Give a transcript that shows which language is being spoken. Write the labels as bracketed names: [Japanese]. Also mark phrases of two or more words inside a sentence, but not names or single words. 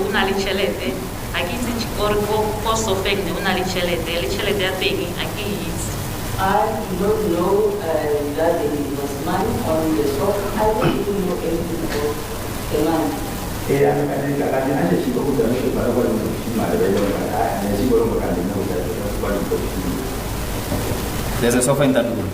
[Tswana] o na le tšhelete ga ke itse gore ko sofeng ne o na le tšhelete ya teng ga ke itse. [English] I do not know that there was money on the sofa. I don't even know anything about the money. There's a sofa in that room.